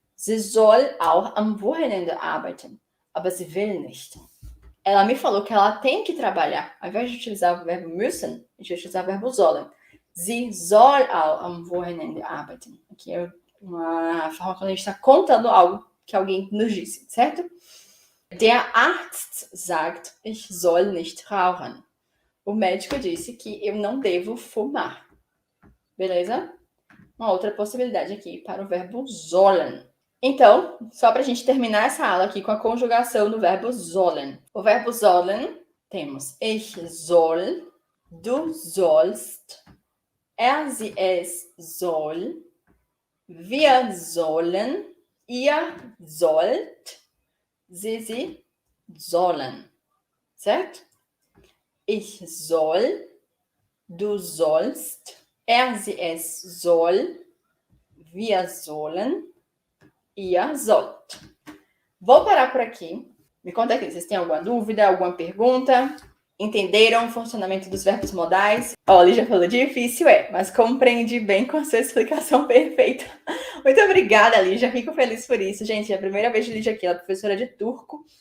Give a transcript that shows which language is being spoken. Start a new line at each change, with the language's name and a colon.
German: Sie soll auch am Wochenende arbeiten, aber sie will nicht.
Portuguese: Ela me falou que ela tem que trabalhar. Ao invés de utilizar o verbo müssen, a gente vai utilizar o verbo sollen.
German: Sie soll auch am Wochenende arbeiten.
Portuguese: Aqui é uma forma quando a gente está contando algo que alguém nos disse, certo?
German: Der Arzt sagt, ich soll nicht rauchen.
Portuguese: O médico disse que eu não devo fumar. Beleza? Uma outra possibilidade aqui para o verbo sollen. Então, só para a gente terminar essa aula aqui com a conjugação do verbo sollen. O verbo sollen, temos
German: ich soll, du sollst, sie, es soll, wir sollen, ihr sollt, sie sollen.
Portuguese: Certo?
German: Ich soll, du sollst, sie, es soll, wir sollen, ihr sollt.
Portuguese: Vou parar por aqui. Me conta aqui, vocês têm alguma dúvida, alguma pergunta? Entenderam o funcionamento dos verbos modais? Ó, a Lígia falou, difícil mas compreendi bem com a sua explicação perfeita. Muito obrigada, Lígia, fico feliz por isso. Gente, é a primeira vez de Lígia aqui, ela é professora de turco.